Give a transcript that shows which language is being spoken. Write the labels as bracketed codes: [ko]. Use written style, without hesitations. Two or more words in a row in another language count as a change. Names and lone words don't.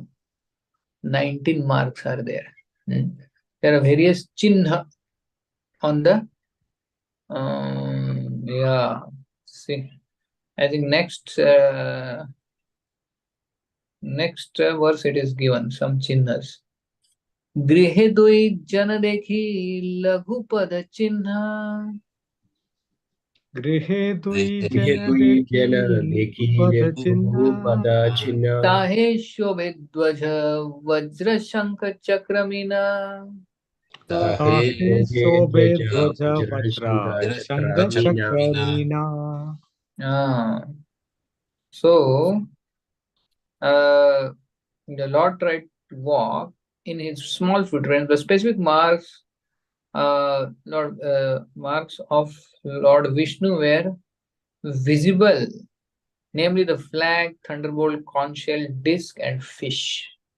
[en] 19 marks are there. There are various chinha. on the yeah. See, I think next verse it is given some chinnas. [bn] গৃহে দুই জন দেখি লঘু পদ চিহ্ন. গৃহে দুই Grihe Grihe jana দুই জন dekhi dekhi pada lebhu chinna. পদ চিহ্ন. তাহে শোভে ধ্বজ বজ্র শঙ্খ চক্র মীন. Tahe Tahe shobhe sobe dvaja dvaja vajra vajra shanga shanga chakramina. chakramina. [en] So the Lord tried to walk in his small footprints. The specific marks, marks of Lord Vishnu were visible, namely the flag, thunderbolt, conch shell, disc, and fish.